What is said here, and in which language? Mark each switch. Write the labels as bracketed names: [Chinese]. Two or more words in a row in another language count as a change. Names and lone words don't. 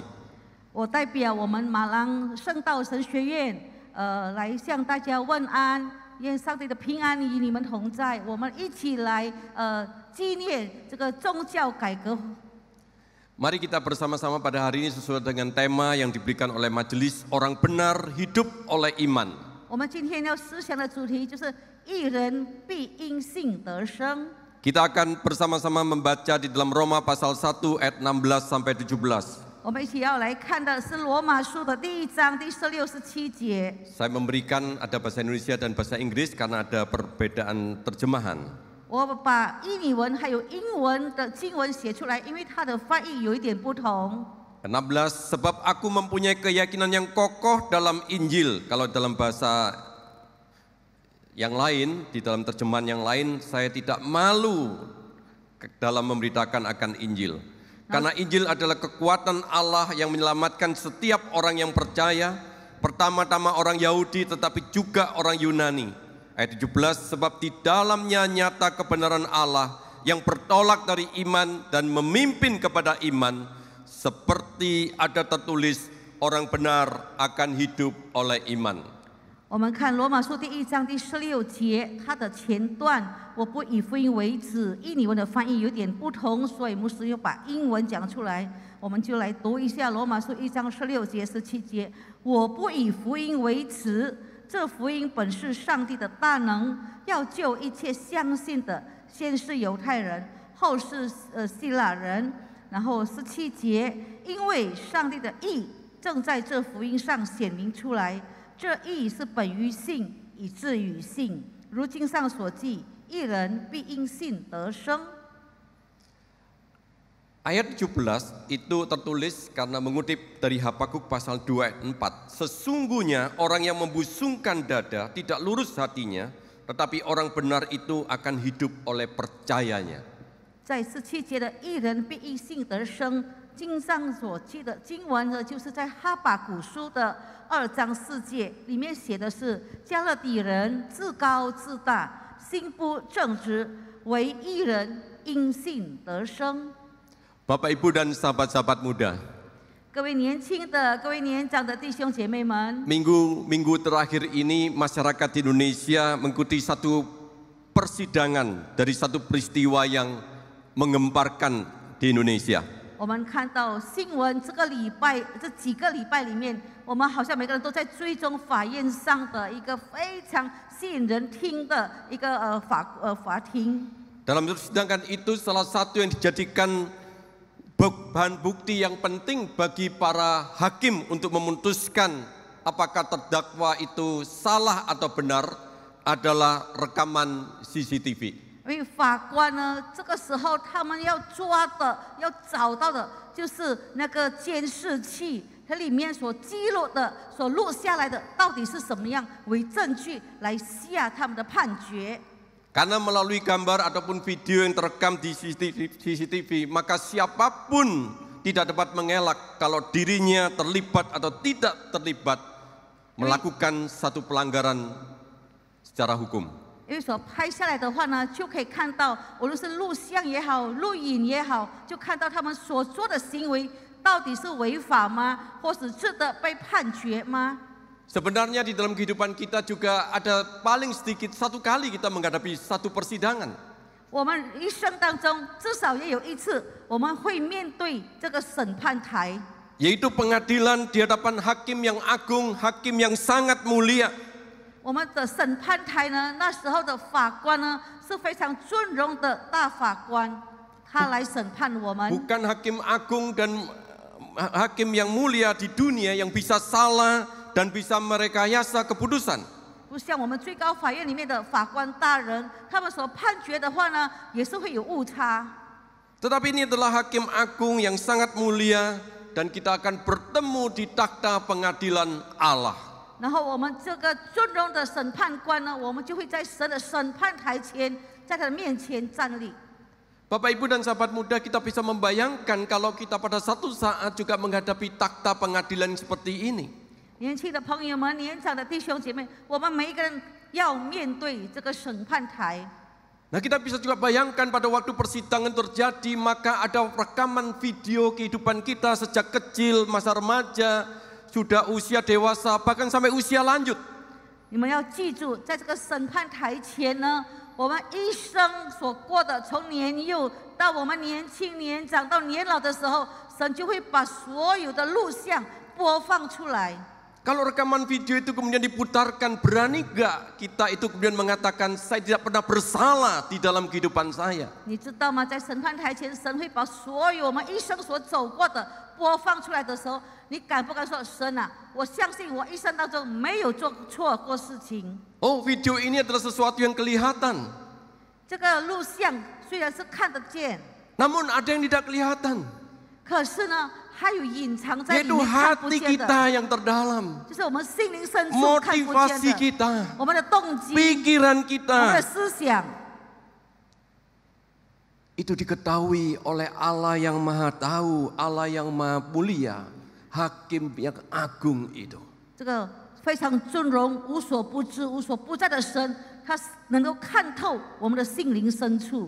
[Chinese] 我代表我们马郎圣道神学院，来向大家问安，愿上帝的平安与你们同在。我们一起来纪念这个宗教改革。 [Indonesian] Mari kita bersama-sama pada hari ini sesuai dengan tema yang diberikan oleh majelis orang benar hidup oleh iman. [Chinese] 我们今天要思想的主题就是义人必因信得生。 [Indonesian] Kita akan bersama-sama membaca di dalam Roma pasal 1 ayat 16 sampai 17. [Chinese] 我们一起要来看的是罗马书的第1章第16、17节。 [Indonesian] Saya memberikan ada bahasa Indonesia dan bahasa Inggris karena ada perbedaan terjemahan. [Chinese] 我把印尼文还有英文的经文写出来，因为它的翻译有一点不同。 [Indonesian] 16, sebab aku mempunyai keyakinan yang kokoh dalam Injil. Kalau dalam bahasa yang lain, di dalam terjemahan yang lain, saya tidak malu dalam memberitakan akan Injil. Karena Injil adalah kekuatan Allah yang menyelamatkan setiap orang yang percaya, pertama-tama orang Yahudi tetapi juga orang Yunani. Ayat 17, sebab di dalamnya nyata kebenaran Allah yang bertolak dari iman dan memimpin kepada iman, seperti ada tertulis, orang benar akan hidup oleh iman. [Chinese] 我们看罗马书第1章第16节，它的前段我不以福音为止，印尼文的翻译有点不同，所以牧师又把英文讲出来，我们就来读一下罗马书1章16节、17节。我不以福音为耻，这福音本是上帝的大能，要救一切相信的，先是犹太人，后是希腊人。然后17节，因为上帝的义正在这福音上显明出来。这义是本于信，以至于信。如经上所记，义人必因信得生。 [Indonesian] Ayat 17 itu tertulis karena mengutip dari Habakuk pasal 2 ayat 4. Sesungguhnya orang yang membusungkan dada tidak lurus hatinya, tetapi orang benar itu akan hidup oleh percayanya. [Chinese] 在17节的义人必因信得生，经上所记的经文呢，就是在哈巴谷书的2章4节里面写的是：加勒底人自高自大，心不正直，为义人因信得生。 [Indonesian] Bapak Ibu dan sahabat-sahabat muda, [Chinese] 各位年轻的、各位年长的弟兄姐妹们， [Indonesian] minggu terakhir ini masyarakat di Indonesia mengikuti satu persidangan dari satu peristiwa yang menggemparkan di Indonesia. [Chinese] 我们看到新闻，这几个礼拜里面，我们好像每个人都在追踪法院上的一个非常吸引人听的一个法庭。 [Indonesian] Dalam persidangan itu salah satu yang dijadikan bahan bukti yang penting bagi para hakim untuk memutuskan apakah terdakwa itu salah atau benar adalah rekaman CCTV. [Chinese] 因为法官呢，这个时候他们要抓的、要找到的，就是那个监视器，它里面所记录的、所录下来的，到底是什么样为证据来下他们的判决。 [Indonesian] Karena melalui gambar ataupun video yang terekam di CCTV, maka siapapun tidak dapat mengelak kalau dirinya terlibat atau tidak terlibat melakukan satu pelanggaran secara hukum. [Chinese] 因为所拍下来的话呢，就可以看到，无论是录像也好、录影也好，就看到他们所做的行为到底是违法吗，或是值得被判决吗？ [Indonesian] Sebenarnya di dalam kehidupan kita juga ada paling sedikit satu kali kita menghadapi satu persidangan. [Chinese] 我们一生当中至少也有一次，我们会面对这个审判台， [Indonesian] Yaitu pengadilan di hadapan hakim yang agung, hakim yang sangat mulia. [Chinese] 我们的审判台呢，那时候的法官呢是非常尊荣的大法官，他来审判我们。 [Indonesian] Bukan hakim agung dan hakim yang mulia di dunia yang bisa salah dan bisa merekayasa keputusan. [Chinese] 不像我们最高法院里面的法官大人，他们所判决的话呢，也是会有误差。 [Indonesian] Tetapi ini adalah hakim agung yang sangat mulia dan kita akan bertemu di takhta pengadilan Allah. [Chinese] 然后我们这个尊荣的审判官呢，我们就会在神的审判台前，在他的面前站立。 [Indonesian] Bapak Ibu dan sahabat muda, kita bisa membayangkan kalau kita pada satu saat juga menghadapi takhta pengadilan seperti ini. [Chinese] 年轻的朋友们、年长的弟兄姐妹，我们每一个人要面对这个审判台。 [Indonesian] Nah, kita bisa juga bayangkan pada waktu persidangan terjadi, maka ada rekaman video kehidupan kita sejak kecil, masa remaja, sudah usia dewasa, bahkan sampai usia lanjut. [Chinese] 你们要记住，在这个审判台前呢，我们一生所过的，从年幼到我们年轻、年长到年老的时候，神就会把所有的录像播放出来。 [Indonesian] Kalau rekaman video itu kemudian diputarkan, berani gak kita itu kemudian mengatakan saya tidak pernah bersalah di dalam kehidupan saya? [Chinese] 你知道吗？在审判台前，神会把所有我们一生所走过的播放出来的时候，你敢不敢说神啊？我相信我一生当中没有做错过事情。 [Indonesian] Oh, video ini adalah sesuatu yang kelihatan. [Chinese] 这个录像虽然是看得见， [Indonesian] Namun ada yang tidak kelihatan, [Chinese] 可是呢，还有隐藏在里 [Indonesian] yaitu [Chinese] 面看不 [Indonesian] hati [Chinese] 见的， [Indonesian] kita yang terdalam, [Chinese] 就是我们心灵深处看不见 [Indonesian] motivasi [Chinese] 的， [Indonesian] kita, [Chinese] 我们的动机、 [Indonesian] pikiran [Chinese] 我们的 [Indonesian] kita. [Chinese] 思想。 [Indonesian] Itu diketahui oleh Allah yang maha tahu, Allah yang maha mulia, hakim yang agung itu. [Chinese] 这个非常尊荣、无所不知、无所不在的神，他能够看透我们的心灵深处。